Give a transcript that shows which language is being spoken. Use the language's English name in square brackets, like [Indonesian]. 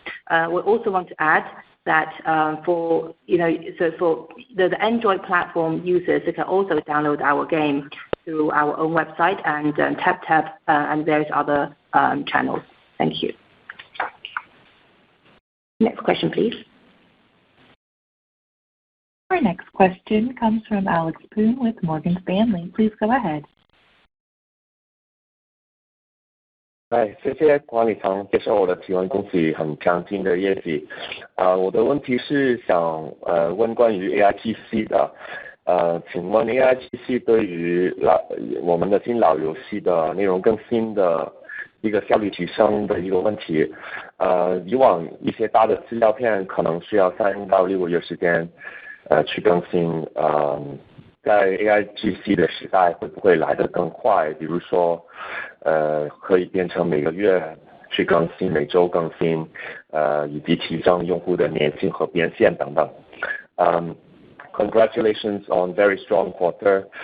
[English] We also want to add that for the Android platform users, they can also download our game through our own website and TapTap and various other channels. Thank you. Next question, please. Our next question comes from Alex Poon with Morgan Stanley. Please go ahead. [Chinese] 谢谢管理层接受我的提问，恭喜很强劲的业绩。我的问题是想问关于 AIGC 的。请问 AIGC 对于我们的新老游戏的内容更新的一个效率提升的一个问题。以往一些大的资料片可能需要3到6个月时间去更新，在 AIGC 的时代会不会来得更快？比如说，可以变成每个月去更新，每周更新，以及提升用户的粘性和变现等等。 [English] Congratulations on very strong quarter.